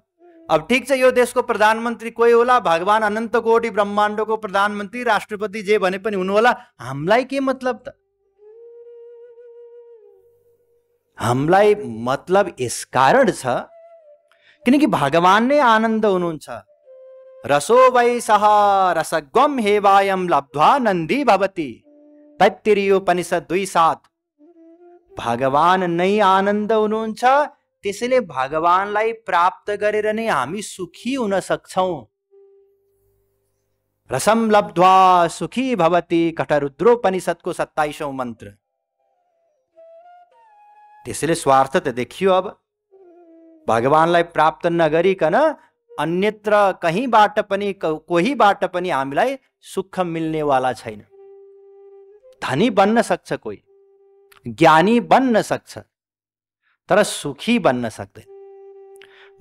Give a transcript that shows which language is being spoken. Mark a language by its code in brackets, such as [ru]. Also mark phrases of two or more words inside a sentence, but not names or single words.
[ne] अब ठीक छ, यो देशको प्रधानमन्त्री कोही होला, भगवान अनन्त कोटि ब्रह्माण्डको प्रधानमन्त्री, राष्ट्रपति जे भने पनि हुनु होला, हामीलाई के मतलब त? हामीलाई मतलब यसकारण छ किनकि भगवान नै आनन्द हुनुहुन्छ। [sa] रसो वै सह रसगम हेवायम लब्ध्वा नन्दी भवति। [ne] तैत्तिरीयोपनिषद 2:7। भगवान नै आनन्द हुनुहुन्छ, त्यसैले भगवानलाई प्राप्त गरेर नै हामी सुखी हुन सक्छौं। [sa] रसम लब्ध्वा सुखी भवति, [ne] कठरुद्रोपनिषदको 27औं मन्त्र। त्यसैले स्वार्थ त देखियो। अब भगवानलाई प्राप्त नगरिकन अन्यत्र कहीँबाट पनि कोहीबाट पनि हामीलाई सुख मिल्नेवाला छैन। धनी बन्न सक्छ कोही, ज्ञानी बन्न सक्छ, तर सुखी बन्न सक्दैन।